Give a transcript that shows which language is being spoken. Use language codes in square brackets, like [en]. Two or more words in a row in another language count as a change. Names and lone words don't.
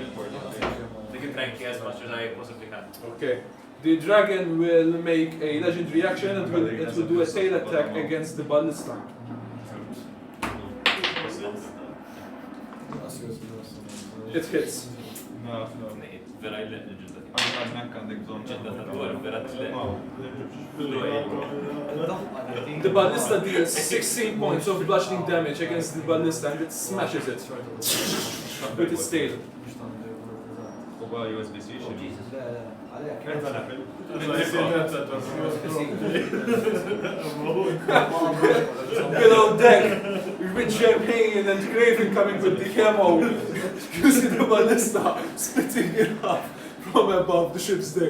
[en] Making cranky as much as I possibly can. Okay. The dragon will make a legendary action and it will do a tail attack against the ballista. It hits. No. [mt] Vera il-ġilda. Għannek għandek bżon. ġilda ta' vera [en] The ballista deals 16 points of bludgeoning damage against the ballista and it smashes it with its tail. USB-C. Below deck, with champagne and Craven coming with the camo, you see the ballista splitting it up from above the ship's deck.